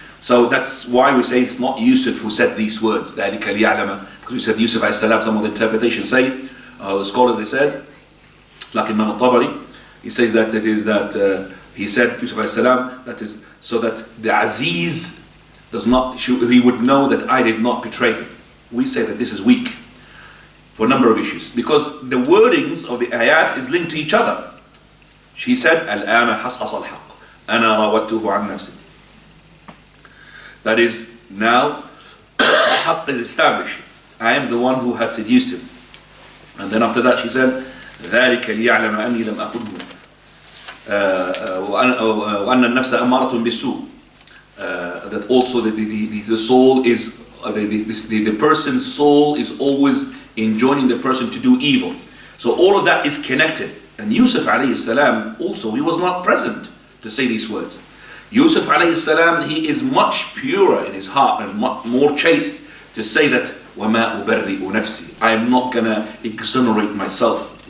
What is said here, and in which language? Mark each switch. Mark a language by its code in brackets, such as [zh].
[en] So that's why we say it's not Yusuf who said these words, [ar] ذَلِكَ لِيَعْلَمَ, [en] because we said Yusuf alayhi salam, some of the interpretations say, the scholars they said, like Imam al-Tabari, he says that it is that he said, Yusuf alayhi salam, that is so that the Aziz does not, he would know that I did not betray him. We say that this is weak for a number of issues, because the wordings of the ayat is linked to each other. She said, [ar] الآن حصحص الحق أنا راودته عن نفسي. [en] That is, now haqq is established. I am the one who had seduced him. And then after that she said, [ar] ذلك ليعلم أني لم أخنه وأن النفس أمارة بالسوء. [en] That also the soul is, the person's soul is always enjoining the person to do evil. So all of that is connected. And Yusuf alayhi salam also, he was not present to say these words. Yusuf alayhi salam, he is much purer in his heart and much more chaste to say that [ar] وَمَا أُبَرِّئُ نَفْسِي, [en] I am not going to exonerate myself.